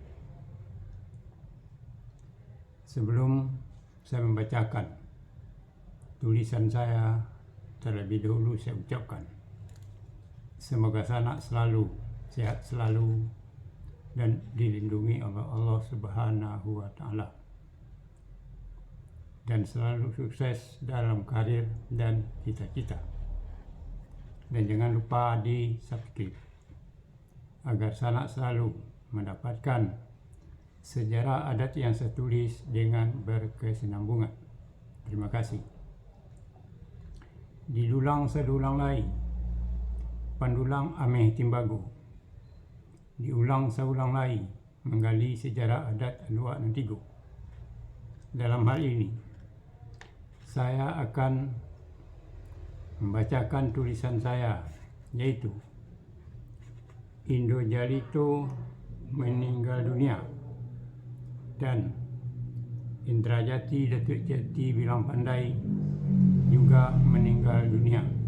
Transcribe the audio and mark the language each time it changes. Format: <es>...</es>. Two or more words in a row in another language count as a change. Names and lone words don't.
<id>Sebelum saya membacakan tulisan saya, terlebih dahulu saya ucapkan semoga sanak selalu, sehat selalu, dan dilindungi oleh Allah</id> <ar>Subhanahu wa Ta'ala,</ar> <id>dan selalu sukses dalam karir dan cita-cita. Dan jangan lupa di subscribe agar sanak selalu mendapatkan sejarah adat yang saya tulis dengan berkesinambungan. Terima kasih.</id> <min>Didulang sedulang lai, pandulang ameh timbago. Diulang seulang lai, menggali sejarah adat Luak Nantigo.</min> <id>Dalam hal ini, saya akan membacakan tulisan saya, yaitu Indo Jalito meninggal dunia dan Indrajati Datuk Jati Bilang Pandai juga meninggal dunia.</id>